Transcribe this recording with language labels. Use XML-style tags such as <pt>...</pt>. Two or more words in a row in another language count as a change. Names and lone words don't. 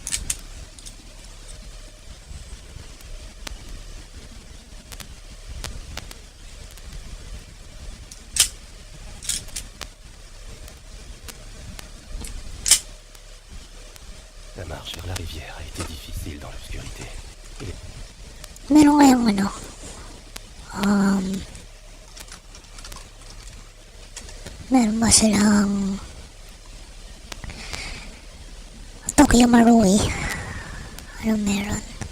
<fr>La marche vers la rivière a été difficile dans l'obscurité.</fr> <tl>Meron kayong meron ba silang Tokyo Marui? Ano meron?</tl>